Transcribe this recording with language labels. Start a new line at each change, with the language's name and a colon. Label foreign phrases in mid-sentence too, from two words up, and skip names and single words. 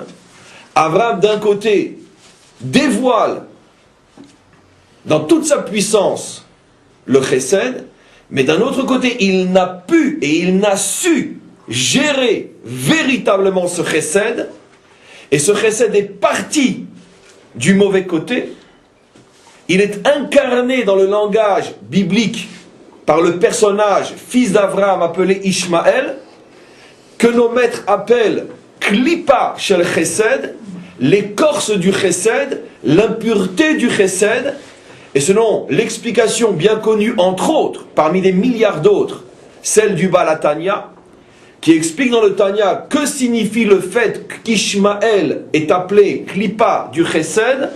French: Abraham, d'un côté, dévoile dans toute sa puissance le chesed, mais d'un autre côté, il n'a pu et il n'a su gérer véritablement ce chesed, et ce chesed est parti du mauvais côté. Il est incarné dans le langage biblique par le personnage fils d'Abraham appelé Ishmaël, que nos maîtres appellent
Hebrew: קליפה של חסד,
French: l'écorce du chesed, l'impureté du chesed. Et selon l'explication bien connue, entre autres, parmi des milliards d'autres, celle du Baal HaTanya, qui explique dans le Tanya que signifie le fait qu'Ishmaël est appelé Klipa du chesed.